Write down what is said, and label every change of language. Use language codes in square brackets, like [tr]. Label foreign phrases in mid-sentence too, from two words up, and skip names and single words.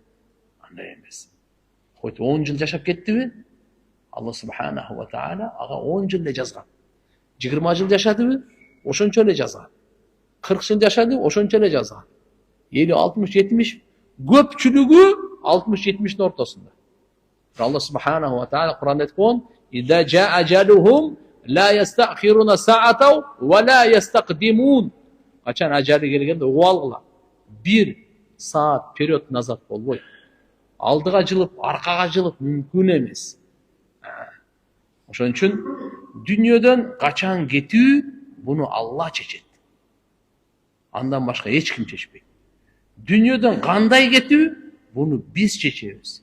[ky] Андай эмес. Хоть 10 жыл жашап кеттиби? [ar] الله سبحانه وتعالى [ky] ага 10 жыл эле жазган. 20 жыл жашадыбы? Ошончо эле жазган. 40 жыл жашады, ошончо эле жазган. 50, 60, 70 көпчүлүгү 60-70'in ортосунда. [ar] الله سبحانه وتعالى [ky] Кур'анда айтып койгон: [ar] "إذا جاء أجلهم لا يستأخرون ساعة ولا يستقدمون." [ky] Качан ажалы келгенде угуп алгыла. 1 саат [ru] период назад [ky] болбойт. Алдыга жылып, аркага жылып мүмкүн эмес. Ошон үчүн дүйнөдөн качан кетүү буну Алла чечет. Андан башка эч ким чечпейт. Дүйнөдөн кандай кетүү буну биз чечебиз.